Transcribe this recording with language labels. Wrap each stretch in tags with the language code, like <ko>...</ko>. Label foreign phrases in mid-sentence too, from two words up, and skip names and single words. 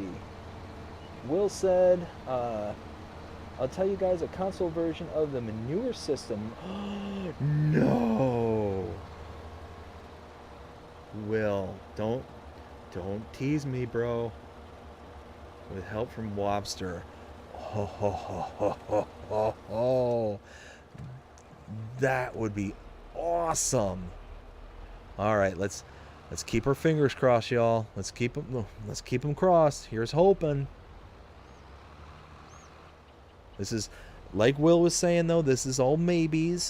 <en>Will said, I'll tell you guys a console version of the manure system. No! Will, don't tease me, bro. With help from Wobster. Ho, ho, ho, ho, ho, ho, ho. That would be awesome. All right, let's keep our fingers crossed, y'all. Let's keep them crossed. Here's hoping. This is, like Will was saying though, this is all maybes.</en>